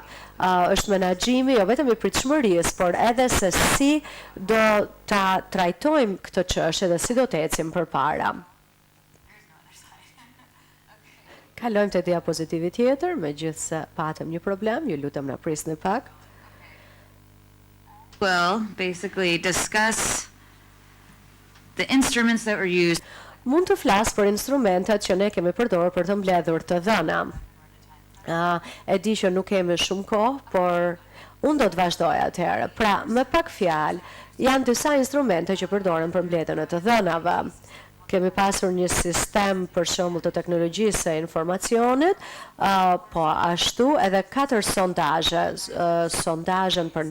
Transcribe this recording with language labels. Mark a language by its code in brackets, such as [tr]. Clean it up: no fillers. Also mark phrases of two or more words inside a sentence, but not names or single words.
[sq] Është menaxhimi jo vetëm i pritshmërisë, por edhe se si do ta trajtojmë këtë çështje dhe si do të ecim përpara. Kalojmë te diapozitivi tjetër, megjithse patëm një problem, ju lutem na prisni pak. [en] Will basically discuss the instruments that were used. [sq] Mund të flas për instrumentet që ne kemi përdorur për të mbledhur të dhëna. E di që nuk kemi shumë kohë, por unë do të vazhdoj atëherë. Pra, me pak fjalë, janë disa instrumente që përdoren për mbledhjen e të dhënave. Kemi pasur një sistem për shembull të teknologjisë së informacionit, po ashtu edhe 4 sondazhe, sondazhen për